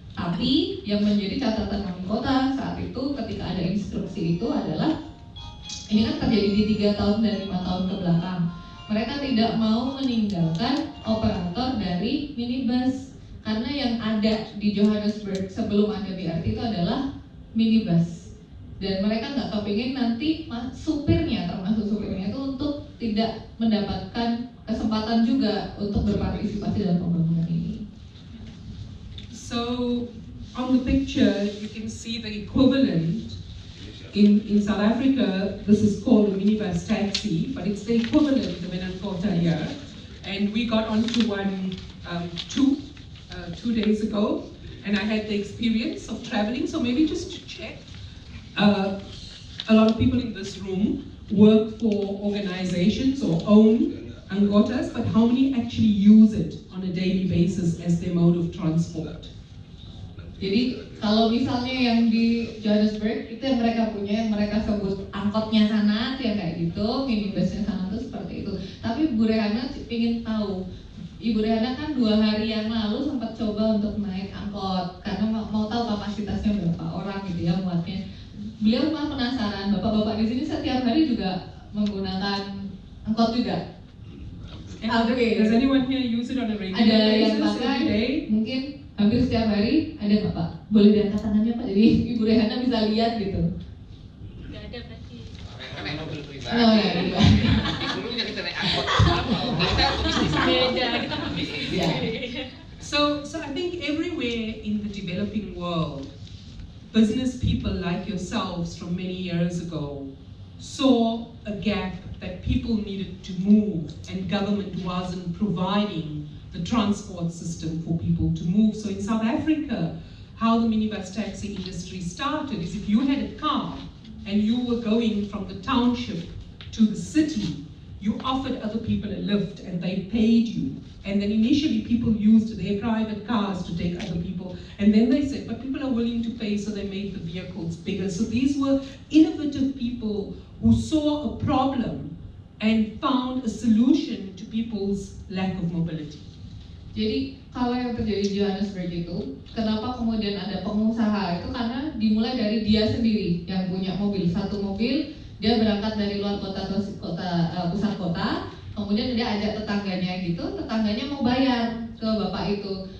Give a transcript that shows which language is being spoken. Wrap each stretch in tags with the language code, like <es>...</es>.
<id>Tapi yang menjadi catatan wali kota saat itu ketika ada instruksi itu adalah, ini kan terjadi di 3 tahun dan 5 tahun ke belakang, mereka tidak mau meninggalkan operator dari minibus, karena yang ada di Johannesburg sebelum ada BRT itu adalah minibus, dan mereka nggak kepingin nanti supirnya, termasuk supirnya itu untuk tidak mendapatkan kesempatan juga untuk berpartisipasi dalam pembangunan ini.</id> <en>So on the picture you can see the equivalent in South Africa. This is called a minibus taxi, but it's the equivalent of an Kotaria, and we got onto one two days ago, and I had the experience of traveling. So maybe just to check, a lot of people in this room work for organizations or own Angotas, but how many actually use it on a daily basis as their mode of transport?</en> <id>Jadi kalau misalnya yang di Johannesburg itu yang mereka punya, yang mereka sebut angkotnya sana itu yang kayak gitu, minibusnya sana tuh seperti itu. Tapi Bu Rehana ingin tahu, Ibu Rehana kan 2 hari yang lalu sempat coba untuk naik angkot karena mau tahu kapasitasnya berapa orang gitu ya muatnya. Beliau malah penasaran, bapak-bapak di sini setiap hari juga menggunakan angkot juga.</id> <en>Does anyone here use it on a regular</en> <id>Ada</id> <en>basis?</en> <id>yang pakai, mungkin hampir setiap hari, ada nggak Pak? Boleh diangkat tangannya Pak, jadi Ibu Rehana bisa lihat gitu. Nggak ada berarti. Karena mobil pribadi. Oh ya, Dulunya kita naik angkot. Kita bisnis. Beda, kita bisnis. Ya.</id> <en>So I think everywhere in the developing world, business people like yourselves from many years ago saw a gap that people needed to move and government wasn't providing the transport system for people to move. So in South Africa, how the minibus taxi industry started is if you had a car and you were going from the township to the city, you offered other people a lift and they paid you. And then initially people used their private cars to take other people. And then they said, but people are willing to pay, so they made the vehicles bigger. So these were innovative people who saw a problem and found a solution to people's lack of mobility.</en> <id>Jadi kalau yang terjadi di Johannesburg itu, kenapa kemudian ada pengusaha itu karena dimulai dari dia sendiri yang punya mobil, satu mobil, dia berangkat dari luar kota atau pusat kota, kemudian dia ajak tetangganya gitu, tetangganya mau bayar ke bapak itu.</id>